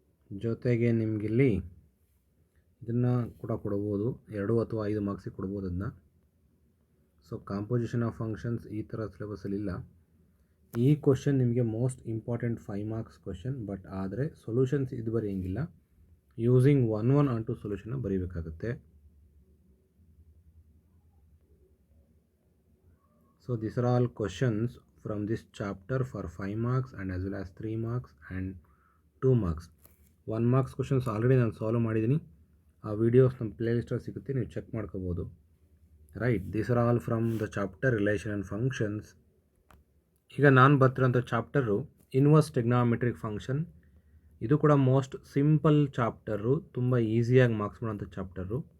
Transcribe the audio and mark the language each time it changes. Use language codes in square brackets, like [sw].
[kn] ಜೊತೆಗೆ ನಿಮಗಿಲ್ಲಿ ಇದನ್ನು ಕೂಡ ಕೊಡ್ಬೋದು, 2 ಅಥವಾ 5 ಮಾರ್ಕ್ಸಿಗೆ ಕೊಡ್ಬೋದು ಅದನ್ನ. ಸೊ ಕಾಂಪೋಸಿಷನ್ ಆಫ್ ಫಂಕ್ಷನ್ಸ್ ಈ ಥರ ಸಿಲೆಬಸಲ್ಲಿ ಇಲ್ಲ. ಈ ಕ್ವಶನ್ ನಿಮಗೆ most important 5 marks question. But ಆದರೆ ಸೊಲ್ಯೂಷನ್ಸ್ ಇದು ಬರೆಯೋಂಗಿಲ್ಲ, using 1 on 2 ಸೊಲ್ಯೂಷನ್ನ ಬರೀಬೇಕಾಗುತ್ತೆ. [en] So these are all questions from this chapter for 5 marks and as well as 3 marks and 2 marks. [kn] 1 marks questions already ನಾನು solve ಮಾಡಿದ್ದೀನಿ. ಆ ವಿಡಿಯೋಸ್ ನಮ್ಮ ಪ್ಲೇಲಿಸ್ಟಲ್ಲಿ ಸಿಗುತ್ತೆ, ನೀವು check ಮಾಡ್ಕೋಬೋದು. [en] Right, these are all from the chapter relation and functions. [kn] ಈಗ ನಾನು ಬರ್ತಿರೋಂಥ chapter inverse trigonometric function. ಇದು ಕೂಡ ಮೋಸ್ಟ್ ಸಿಂಪಲ್ ಚಾಪ್ಟರು, ತುಂಬ ಈಸಿಯಾಗಿ ಮಾರ್ಕ್ಸ್ ಮಾಡೋಂಥ ಚಾಪ್ಟರು.